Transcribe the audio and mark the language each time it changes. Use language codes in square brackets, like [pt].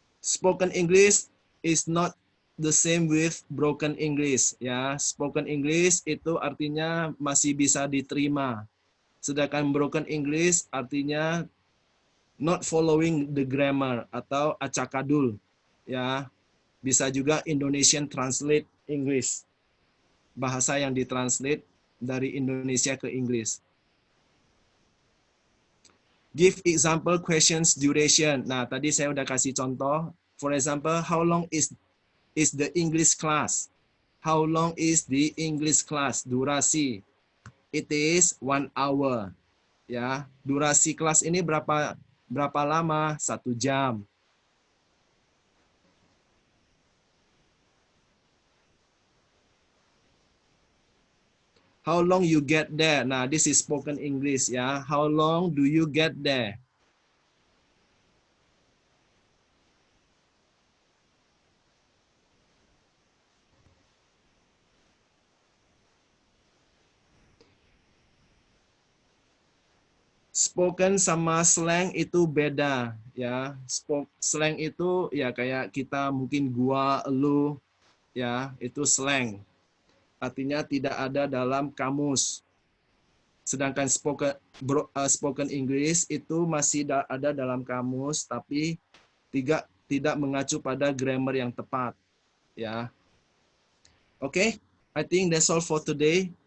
[en] Spoken English is not the same with broken English ya. [id] Spoken English itu artinya masih bisa diterima. Sedangkan broken English artinya [en] not following the grammar [id] atau acakadul ya. Bisa juga Indonesian translate English. Bahasa yang ditranslate dari Indonesia ke Inggris. [en] Give example questions duration. [id] Nah, tadi saya udah kasih contoh. [en] For example, how long is the English class? How long is the English class? Durasi. It is 1 hour. [id] Ya, durasi kelas ini berapa lama? 1 jam. [en] How long you get there? Nah, this is spoken English ya. How long do you get there? [id] Spoken sama slang itu beda ya. Slang itu ya kayak kita mungkin gua, elu ya, itu slang. Artinya tidak ada dalam kamus. Sedangkan spoken English itu masih ada dalam kamus tapi tidak mengacu pada grammar yang tepat ya. [en] Oke, I think that's all for today.